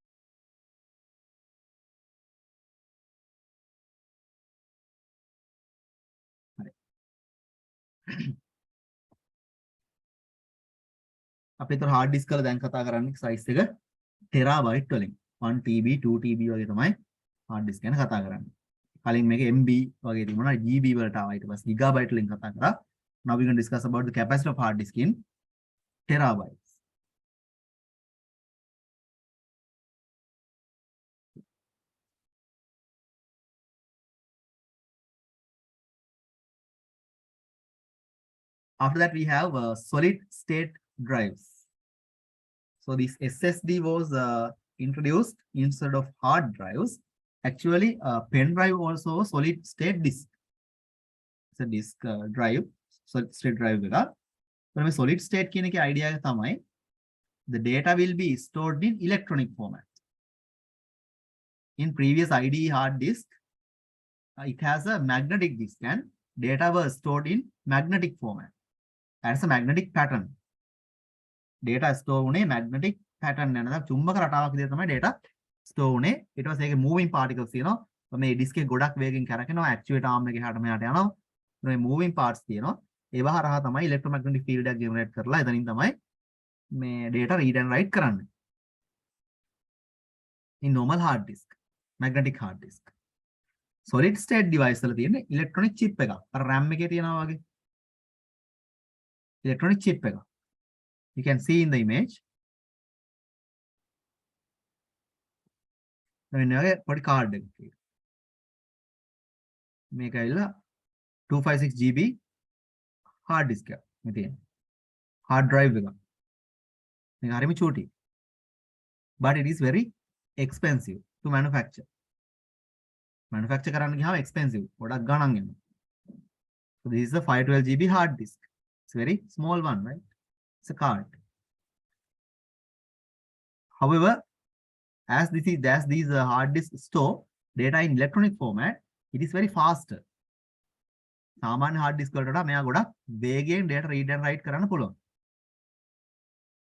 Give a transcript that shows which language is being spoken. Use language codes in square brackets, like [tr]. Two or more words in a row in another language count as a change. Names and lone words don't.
[si] අපි ඒතර [en] hard disk [si] වල දැන් කතා කරන්නේ size එක terabyte වලින් 1 TB 2 TB වගේ තමයි [en] hard disk [si] ගැන කතා කරන්නේ. කලින් මේක MB වගේ තිබුණා GB වලට ආවා ඊට පස්සේ gigabyte වලින් කතා කරා. [en] Now we can discuss about the capacity of hard disk in terabytes. After that, we have solid state drives. So this SSD was introduced instead of hard drives. Actually, pen drive also solid state disk. It's a disk drive, solid state drive. But with solid state [si] කියන එකේ idea එක තමයි [en] the data will be stored in electronic format. In previous IDE hard disk, it has a magnetic disk and data was stored in magnetic format. That's a magnetic pattern. Data store [si] උනේ [en] magnetic pattern [si] එක නේද චුම්බක රටාවක් විදිහට තමයි [en] data store [si] උනේ. ඊට පස්සේ ඒකේ [en] moving particles [si] තියෙනවා. මේ disk එක ගොඩක් වේගෙන් කරකිනවා [en] actuator arm [si] එක එහාට මෙහාට යනවා. මේ [en] moving parts [si] තියෙනවා. ඒව හරහා තමයි [en] electromagnetic field [si] එකක් generate කරලා එතනින් තමයි මේ [en] data read and write [si] කරන්නේ. [en] In normal hard disk, magnetic hard disk. Solid state device [si] වල තියෙන [en] electronic chip [si] එකක්. අර RAM එකේ තියෙනවා වගේ. [en] Electronic chip [si] එක. [en] You can see in the image. [si] මෙන්න වගේ පොඩි කාඩ් එකක් තියෙනවා. මේක ඇවිල්ලා 256 GB [en] hard disk [si] එක. මේ තියෙන. [en] hard drive [si] එක. මේක හරිම චූටි. [en] But it is very expensive to manufacture. [si] Manufacture කරන්න ගියාම expensive. ගොඩක් ගණන් යනවා. [en] So this is the 512 GB hard disk. It's very small one, right? It's a card. However, as these hard disks store data in electronic format, it is very faster. [si] සාමාන්‍ය [en] hard disk [si] වලට වඩා මෙයා ගොඩක් වේගයෙන් [en] data read and write [si] කරන්න පුළුවන්.